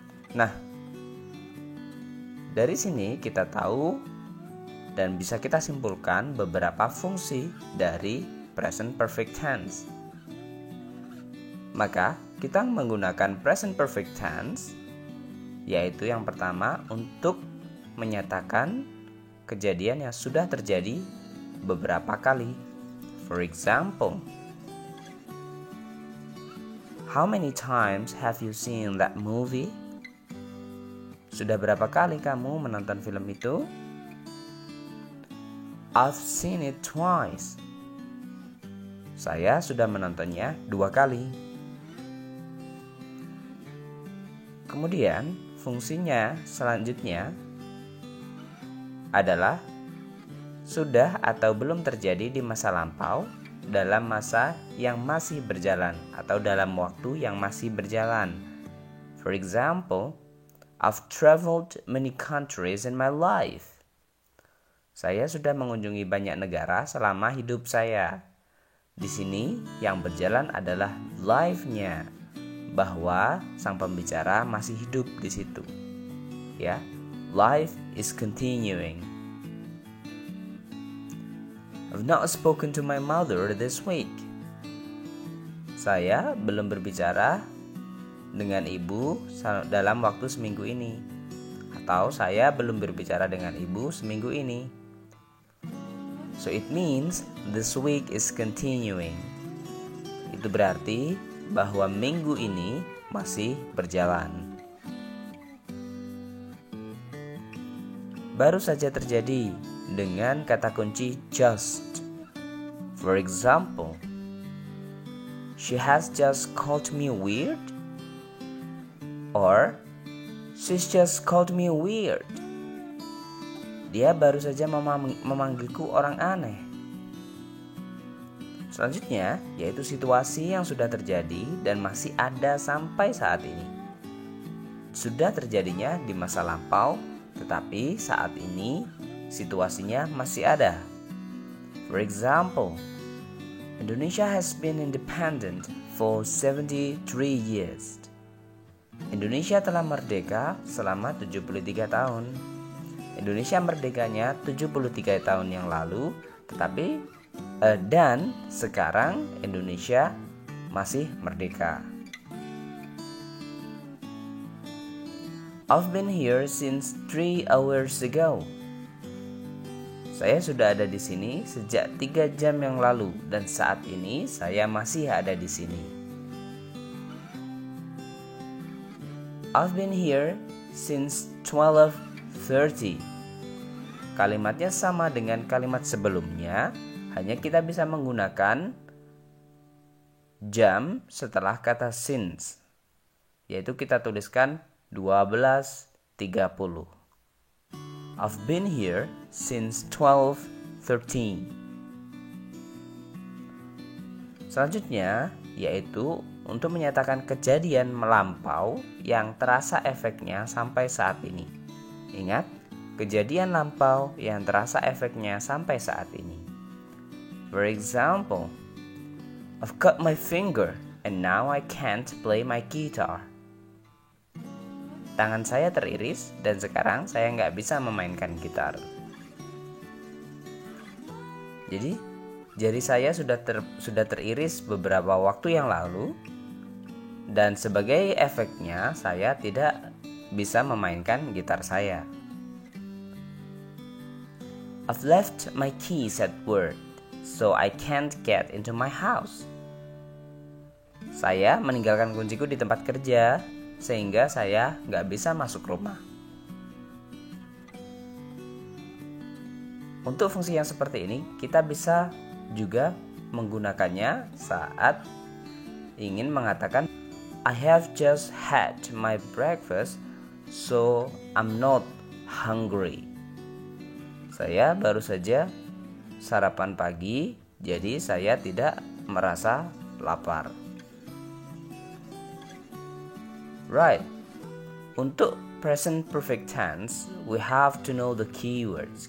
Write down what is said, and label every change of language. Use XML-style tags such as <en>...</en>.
<id>Nah, dari sini kita tahu dan bisa kita simpulkan beberapa fungsi dari present perfect tense. Maka, kita menggunakan present perfect tense, yaitu yang pertama untuk menyatakan kejadian yang sudah terjadi beberapa kali.</id> <en>For example, how many times have you seen that movie?</en> <id>Sudah berapa kali kamu menonton film itu?</id> <en>I've seen it twice.</en> <id>Saya sudah menontonnya 2 kali. Kemudian, fungsinya selanjutnya adalah sudah atau belum terjadi di masa lampau dalam masa yang masih berjalan atau dalam waktu yang masih berjalan.</id> <en>For example, I've traveled many countries in my life.</en> <id>Saya sudah mengunjungi banyak negara selama hidup saya. Di sini yang berjalan adalah life-nya, bahwa sang pembicara masih hidup di situ.</id> <en>Ya, life is continuing. I've not spoken to my mother this week.</en> <id>Saya belum berbicara dengan ibu dalam waktu seminggu ini. Atau saya belum berbicara dengan ibu seminggu ini.</id> <en>So it means this week is continuing.</en> <id>Itu berarti bahwa minggu ini masih berjalan. Baru saja terjadi dengan kata kunci just.</id> <en>For example, she has just called me weird. Or, she's just called me weird.</en> <id>Dia baru saja memanggilku orang aneh. Selanjutnya, yaitu situasi yang sudah terjadi dan masih ada sampai saat ini. Sudah terjadinya di masa lampau, tetapi saat ini situasinya masih ada.</id> <en>For example, Indonesia has been independent for 73 years.</en> <id>Indonesia telah merdeka selama 73 tahun. Indonesia merdekanya 73 tahun yang lalu, tetapi dan sekarang Indonesia masih merdeka.</id> <en>I've been here since 3 hours ago.</en> <id>Saya sudah ada di sini sejak 3 jam yang lalu dan saat ini saya masih ada di sini.</id> <en>I've been here since 12:30.</en> <id>Kalimatnya sama dengan kalimat sebelumnya, hanya kita bisa menggunakan jam setelah kata since, yaitu kita tuliskan 12:30.</id> <en>I've been here since 12:13.</en> <id>Selanjutnya yaitu untuk menyatakan kejadian melampau yang terasa efeknya sampai saat ini. Ingat, kejadian lampau yang terasa efeknya sampai saat ini.</id> <en>For example, I've cut my finger and now I can't play my guitar.</en> <id>Tangan saya teriris dan sekarang saya nggak bisa memainkan gitar. Jadi, jari saya sudah teriris beberapa waktu yang lalu Dan sebagai efeknya, saya tidak bisa memainkan gitar saya.</id> <en>I've left my keys at work, so I can't get into my house.</en> <id>Saya meninggalkan kunciku di tempat kerja, sehingga saya nggak bisa masuk rumah. Untuk fungsi yang seperti ini, kita bisa juga menggunakannya saat ingin mengatakan</id> <en>I have just had my breakfast, so I'm not hungry.</en> <id>Saya baru saja sarapan pagi, jadi saya tidak merasa lapar.</id> <en>Right. Untuk present perfect tense, we have to know the keywords.</en>